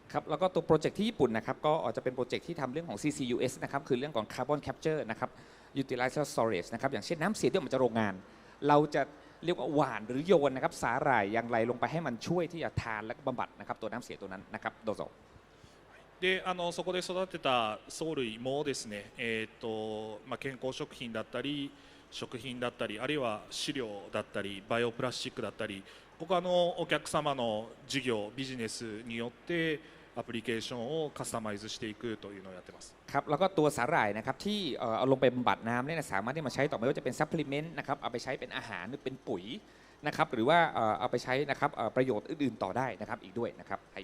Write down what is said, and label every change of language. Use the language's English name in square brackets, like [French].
[Thai] ครับแล้วก็ตัวโปรเจกต์ที่ญี่ปุ่นนะครับก็จะเป็นโปรเจกต์ที่ทำเรื่องของ CCUS นะครับคือเรื่องของ Carbon Capture นะครับ Utilizer Storage นะครับอย่างเช่นน้ำเสียที่ออกมาจากโรงงานเราจะเรียกว่าหว่านหรือโยนนะครับสาหร่ายอย่างไรลงไปให้มันช่วยที่จะทานและบำบัดนะครับตัวน้ำเสียตัวนั้นนะครับโดโซ [Japanese] でそこで育てた藻類もですね、健康食品だったり食品だったりあるいは飼料だったりバイオプラスチックだったりここはお客様の事業ビジネスによってアプリケーションをカスタマイズしていくというのをやってます。 [Thai] ครับแล้วก็ตัวสาหร่ายนะครับที่เอาลงไปบำบัดน้ำเนี่ยสามารถที่มาใช้ต่อไม่ว่าจะเป็นซัพพลีเมนต์นะครับเอาไปใช้เป็นอาหารหรือเป็นปุ๋ยนะครับหรือว่าเอาไปใช้นะครับประโยชน์อื่นๆต่อได้นะครับอีกด้วยนะครับ